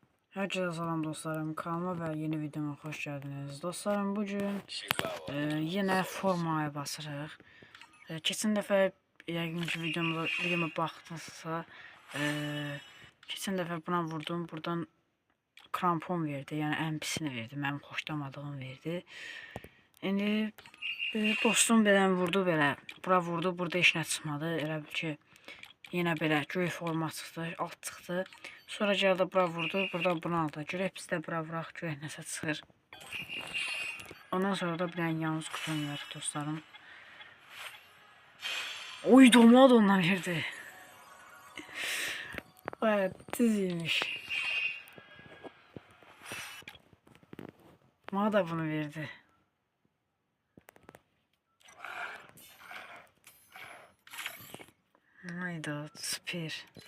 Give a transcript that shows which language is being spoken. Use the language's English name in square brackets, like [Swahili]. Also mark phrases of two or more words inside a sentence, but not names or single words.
[Turkish] Herkese selam dostlarım. Kanalıma ve yeni videoma hoş geldiniz. [Azerbaijani] Dostlarım bugün yine formaya basırıq. Keçən dəfə yəqin ki videoma baxdınızsa, keçən dəfə buna vurdum. Buradan krampon verdi. Yəni ən pisini verdi. Mənim xoşlamadığım verdi. İndi dostum belə vurdu belə. Bura vurdu. Burada heç nə çıxmadı. Elə bil ki yine belə göy forma çıxdı, alt çıxdı. Sonra gəldi bura vurdu. Burada bunu aldı. Görək biz də bura vuraq, görək nəsə çıxır. Ondan sonra da bir dənə yalnız kutum var dostlarım. Oy dolma da ondan verdi. [Turkish] Bayağı tiziymiş. Bana da bunu verdi. Hayda süper.